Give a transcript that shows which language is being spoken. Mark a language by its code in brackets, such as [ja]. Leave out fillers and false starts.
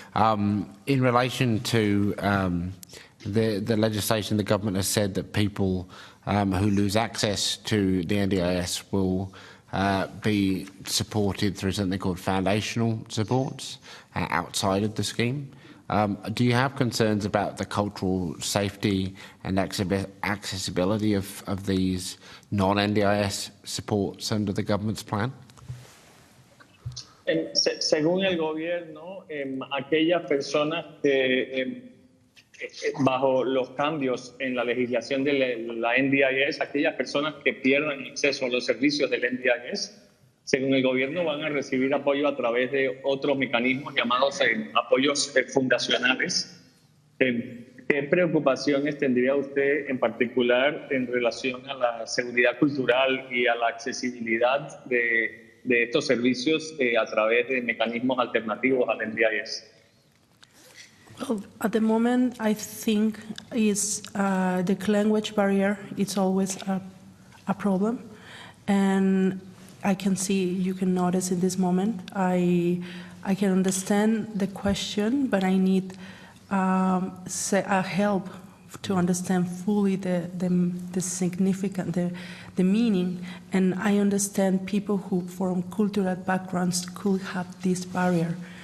[en] In relation to the legislation, the government has said that people who lose access to the NDIS will be supported through something called foundational supports outside of the scheme. Do you have concerns about the cultural safety and accessibility of these non-NDIS supports under the government's plan? [es] Según el gobierno, aquellas personas que bajo los cambios en la legislación de la NDIS, aquellas personas que pierdan acceso a los servicios del NDIS, según el gobierno, van a recibir apoyo a través de otros mecanismos llamados apoyos fundacionales. ¿Qué preocupaciones tendría usted en particular en relación a la seguridad cultural y a la accesibilidad de estos servicios a través de mecanismos alternativos al NDIS? [en] Well, at the moment, I think is the language barrier. It's always a problem, and I can see, you can notice in this moment. I can understand the question, but I need help to understand fully the significant, the meaning, and I understand people who from cultural backgrounds could have this barrier.